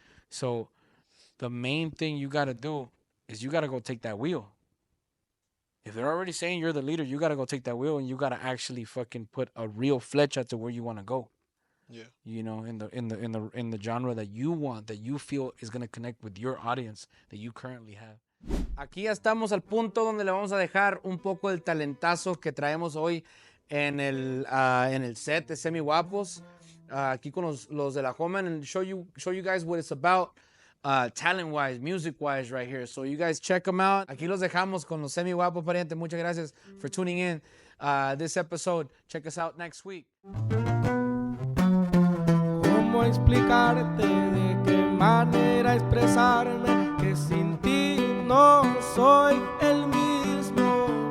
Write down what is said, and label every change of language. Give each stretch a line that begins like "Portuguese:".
English: So the main thing you got to do is you got to go take that wheel. If they're already saying you're the leader, you got to go take that wheel and you got to actually fucking put a real flecha to where you want to go. Yeah. You know, in the genre that you want, that you feel is going to connect with your audience that you currently have.
Spanish: Aquí ya estamos al punto donde le vamos a dejar un poco el talentazo que traemos hoy en el set de SEMIGUAPOS. Aquí con los
English: De La Homan and show you guys what it's about. Talent-wise, music-wise right here. So you guys check them out.
Spanish: Aquí los dejamos con los SEMIGUAPOS, pariente. Muchas gracias
English: for tuning in this episode. Check us out next week.
Spanish: ¿Cómo explicarte de qué manera expresarme que sin ti no soy el mismo?